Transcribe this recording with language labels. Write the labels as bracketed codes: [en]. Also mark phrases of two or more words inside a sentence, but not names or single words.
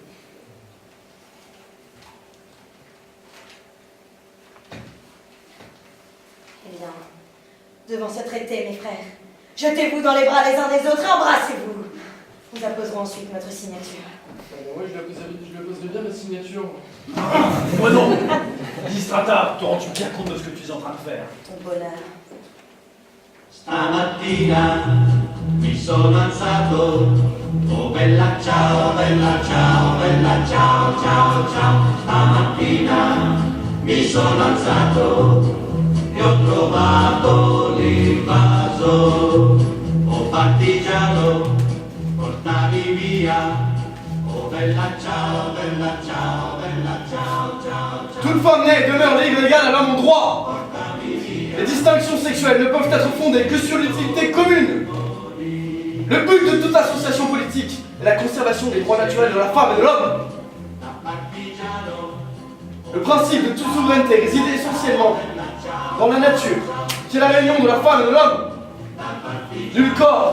[fr] Eh bien, devant ce traité, mes frères, jetez-vous dans les bras les uns des autres et embrassez-vous. Nous apposerons ensuite notre signature. Oui, je lui apposerai bien ma signature. Moi non. Lysistrata, te rends-tu bien compte de ce que tu es en train de faire? Ton bonheur. [it] Stamattina mi sono alzato, oh bella ciao, bella ciao, bella ciao, ciao, ciao. Stamattina mi sono alzato e ho trovato l'invaso, oh partigiano, portami via, oh bella ciao, bella ciao, bella ciao, ciao, ciao. [fr] Toute femme née demeure libre et égale à l'homme en droit. Les distinctions sexuelles ne peuvent être fondées que sur l'utilité commune. Le but de toute association politique est la conservation des droits naturels de la femme et de l'homme. Le principe de toute souveraineté réside essentiellement dans la nature, qui est la réunion de la femme et de l'homme.